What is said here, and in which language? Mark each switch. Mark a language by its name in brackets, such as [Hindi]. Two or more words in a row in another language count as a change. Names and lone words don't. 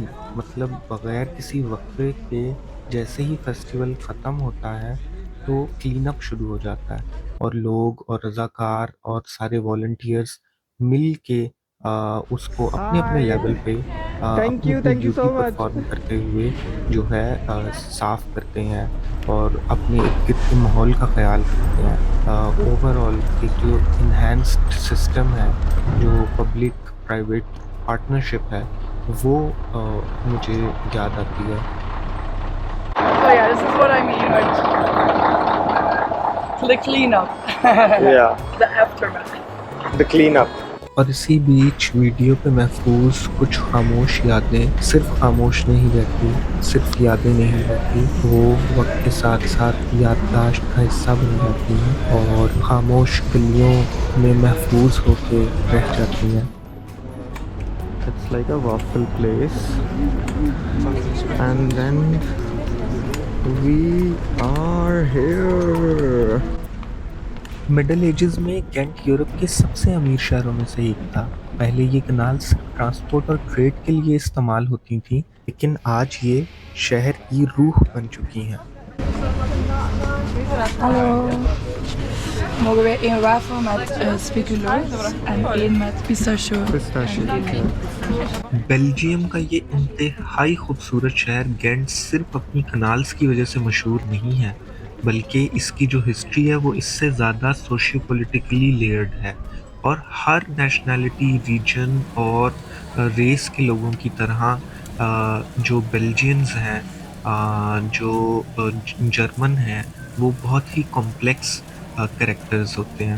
[Hindi] मतलब बग़ैर किसी वक़्फ़े के, जैसे ही फेस्टिवल ख़त्म होता है तो क्लीन अप शुरू हो जाता है और लोग और रज़ाकार और सारे वॉलंटियर्स मिल के उसको अपने-अपने लेवल पे अपनी [English] duty perform [Hindi] करते हुए जो है साफ़ करते हैं और अपने इर्द-गिर्द के माहौल का ख़्याल रखते हैं. ओवरऑल एक जो [English] enhanced system [Hindi] है, जो [English] public private partnership [Hindi] है, वो मुझे याद आती है. [English] Oh yeah, this is what I mean. The cleanup. Yeah, The aftermath. the cleanup. [Hindi] और इसी बीच वीडियो पे महफूज कुछ खामोश यादें सिर्फ खामोश नहीं रहती, सिर्फ यादें नहीं रहती, वो वक्त के साथ साथ याददाश्त का हिस्सा बन जाती हैं और खामोश गलियों में महफूज होके रह जाती हैं. [English] It's like a waffle place and then we are here. Middle Ages [Hindi] में गेंट यूरोप के सबसे अमीर शहरों में से एक था. पहले ये कनाल्स ट्रांसपोर्ट और ट्रेड के लिए इस्तेमाल होती थी, लेकिन आज ये शहर की रूह बन चुकी हैं. [Dutch] Hallo. Mogen wij 1 wafel met speculoos en 1 met pistachio? [Hindi] बेल्जियम का ये इंतहाई खूबसूरत शहर गेंट सिर्फ अपनी कनाल्स की वजह से मशहूर नहीं है, बल्कि इसकी जो हिस्ट्री है वो इससे ज़्यादा [English] socio politically layered [Hindi] है और हर नेशनैलिटी, रीजन और रेस के लोगों की तरह जो बेल्जियंस हैं, जो जर्मन हैं, वो बहुत ही [English] complex characters [Hindi] होते हैं.